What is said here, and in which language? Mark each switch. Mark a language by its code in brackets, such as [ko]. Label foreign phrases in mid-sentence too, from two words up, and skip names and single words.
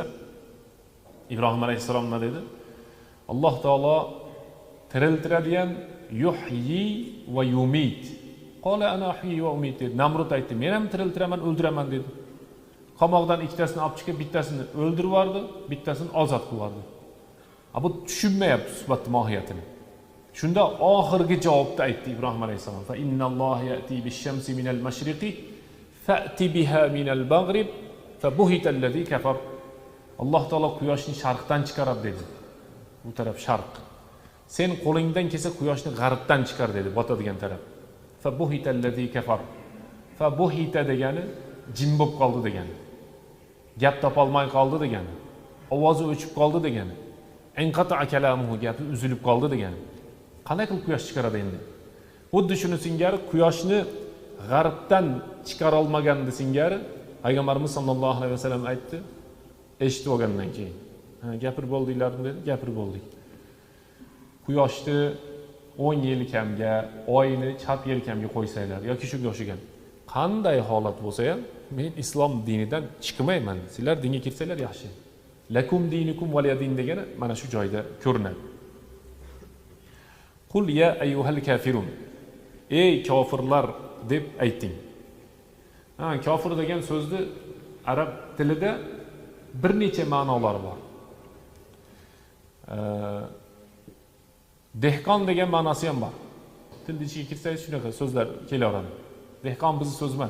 [uz] İbrahim alayhissalom nima dedi? Alloh taolo tiriltiradigan [ar] يحيي ويميت. قال أنا أحيي وأميت [uz] dedi. Namrud aytdi, men ham tiriltiraman, o'ldiraman dedi. Qamoqdan ikkitasini olib chiqib, bittasini o'ldirib yubordi, bittasini ozod qilib yubordi. Bu tushunmayapti suhbatning mohiyatini. Shunda oxirgi javobda aytdi Ibrohim alayhisalom: [ar] "فإن الله يأتي بالشمس من المشرق فأت بها من المغرب فبهت الذي كفر." [uz] Alloh taolo quyoshni sharqdan chiqaradi dedi. Bu taraf sharq. Sen qo'lingdan kelsa quyoshni g'arbdan chiqar dedi, botadigan taraf. [ar] فبهت الذي كفر. [uz] Fa buhita degani jim bo'lib qoldi degani. Gap topolmay qoldi degani. Ovozi o'chib qoldi degani. [ar] انقطع كلامه, [uz] gapi uzilib qoldi degani. Qanday qilib quyosh chiqaradi endi? Xuddi shuni singari quyoshni g'arbdan chiqara olmaganda singari Payg'ambarimiz [ar] صلى الله عليه وسلم [uz] aytdi, eshitib olgandan keyin. Gapirib bo'ldinglarmi dedi, gapirib bo'ldik. Quyoshni 10 yelkamga, oyni chap yelkamga qo'ysanglar yoki shunga o'xshagan qanday holat bo'lsa ham, men islom dinidan chiqmayman. Sizlar dinga kirsanglar yaxshi. [ar] لكم دينكم ولي دين [uz] degani mana shu joyda ko'rinadi. [ar] قل يا أيها الكافرون. [uz] Ey kofirlar deb ayting. Kofir degan so'zni arab tilida bir necha ma'nolari bor. Dehqon degan ma'nosi ham bor. Tilni ichiga kirsangiz shunaqa so'zlar kelaveradi. Dehqon bizning so'z emas.